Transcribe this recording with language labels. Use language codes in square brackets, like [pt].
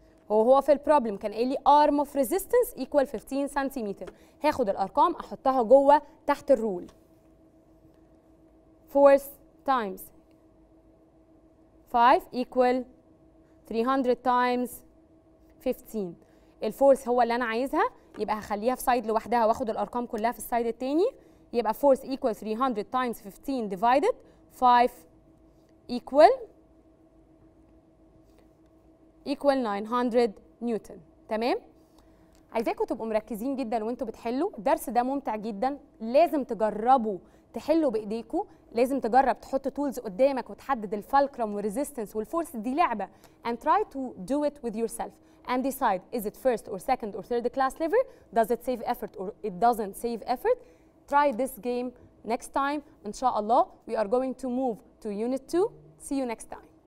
[ar] هو في البروبلم كان قايل لي [en] arm of resistance equal 15 [ar] سنتيمتر. هاخد الارقام احطها جوه تحت الرول. [en] force times 5 equal 300 times 15. [ar] الفورس هو اللي انا عايزها، يبقى هخليها في سايد لوحدها واخد الارقام كلها في السايد التاني. يبقى [en] force equal 300 times 15 divided 5 equal 900 newton. [ar] تمام؟ عايزاكم تبقوا مركزين جدا وانتوا بتحلوا. الدرس ده ممتع جدا، لازم تجربوا تحلوا بايديكم، لازم تجرب تحط تولز قدامك وتحدد الفالكرم والريزيستنس والفورس. دي لعبه [en] and try to do it with yourself and decide is it first or second or third class lever, does it save effort or it doesn't save effort. Try this game next time. [ar] إن شاء الله [en] we are going to move to unit 2. See you next time.